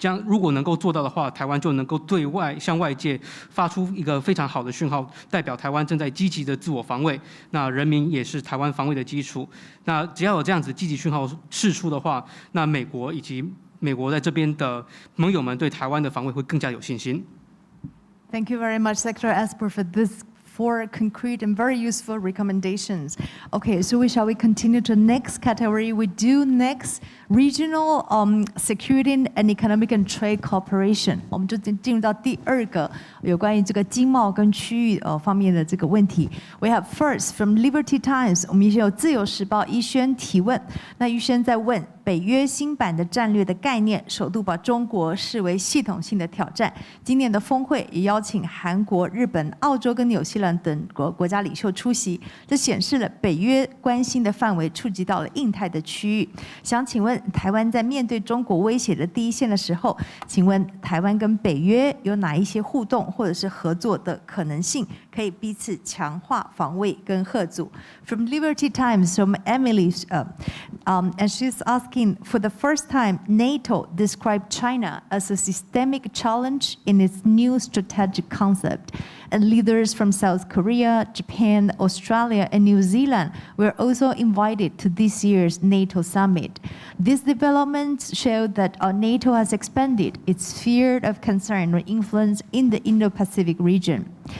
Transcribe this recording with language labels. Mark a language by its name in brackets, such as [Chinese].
[Chinese] 如果能够做到的话，台湾就能够向外界发出一个非常好的讯号，代表台湾正在积极的自我防卫。那人民也是台湾防卫的基础。那只要有这样子积极讯号释出的话，那美国以及美国在这边的盟友们对台湾的防卫会更加有信心。 [English] Thank you very much, Secretary Esper, for this 4 concrete and very useful recommendations. Okay, so shall we continue to the next category? We do next regional security and economic and trade cooperation. [Chinese] 我们就进入到第2个有关于这个经贸跟区域方面的这个问题。 [English] We have first from Liberty Times， [Chinese] 我们也有自由时报一轩提问。那一轩在问北约新版的战略的概念，首度把中国视为系统性的挑战。今年的峰会也邀请韩国、日本、澳洲跟纽西兰等国家领袖出席，这显示了北约关心的范围触及到了印太的区域。想请问，台湾在面对中国威胁的第一线的时候，请问台湾跟北约有哪一些互动或者是合作的可能性，可以彼此强化防卫跟吓阻 ？ [English] From Liberty Times, from Emily, and she's asking, for the first time, NATO described China as a systemic challenge in its new strategic concept. And leaders from South Korea, Japan, Australia, and New Zealand were also invited to this year's NATO summit. These developments show that NATO has expanded its sphere of concern or influence in the Indo-Pacific region.